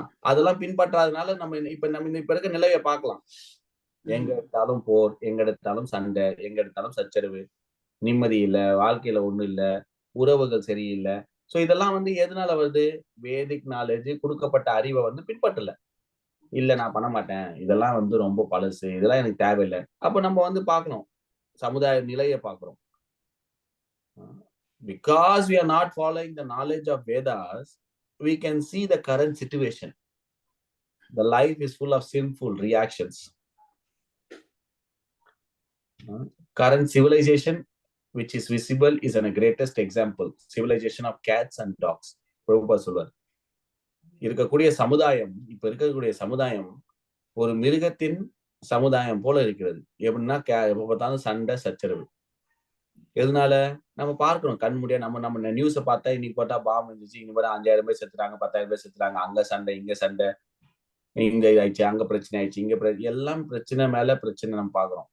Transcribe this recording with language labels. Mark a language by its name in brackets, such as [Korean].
[Tamil] அதெல்லாம் பின்பற்றாதனால நம்ம இப்ப இருக்க நிலையை பார்க்கலாம். எங்க எடுத்தாலும் போர், எங்க எடுத்தாலும் சண்டை, எங்க எடுத்தாலும் சச்சரவு, நிம்மதி இல்ல, வாழ்க்கையில ஒண்ணும் இல்ல, உறவுகள் சரியில்லை. சோ இதெல்லாம் வந்து எதனால வருது? வேதிக் நாலேஜ் கொடுக்கப்பட்ட அறிவை வந்து பின்பற்றல. இல்ல நான் பண்ண மாட்டேன், இதெல்லாம் வந்து ரொம்ப பழசு, இதெல்லாம் எனக்கு தேவையில்லை. அப்ப நம்ம வந்து பார்க்கணும், சமுதாய நிலையை பார்க்கிறோம். [English] Because we are not following the knowledge of Vedas, we can see the current situation. The life is full of sinful reactions. Current civilization which is visible is a greatest example. Civilization of cats and dogs. [Tamil] Prabhupad சொல்வார், இருக்கக்கூடிய சமுதாயம், இப்ப இருக்கக்கூடிய சமுதாயம் ஒரு மிருகத்தின் சமுதாயம் போல இருக்கிறது. எப்படின்னா எப்ப பார்த்தாலும் சண்டை சச்சரவு. எதனால? நம்ம பார்க்கணும் கண் முடியா. நம்ம நியூஸ பார்த்தா இன்னைக்கு பார்த்தா பாம்பு இருந்துச்சு, இன்னைக்கு பார்த்தா 5000 பேர் செத்துறாங்க, 10,000 பேர் செத்துறாங்க, அங்க சண்டை, இங்க சண்டை, இங்க ஆயிடுச்சு, அங்க பிரச்சனை ஆயிடுச்சு, இங்க எல்லாம் பிரச்சனை மேல பிரச்சனை நம்ம பாக்குறோம்.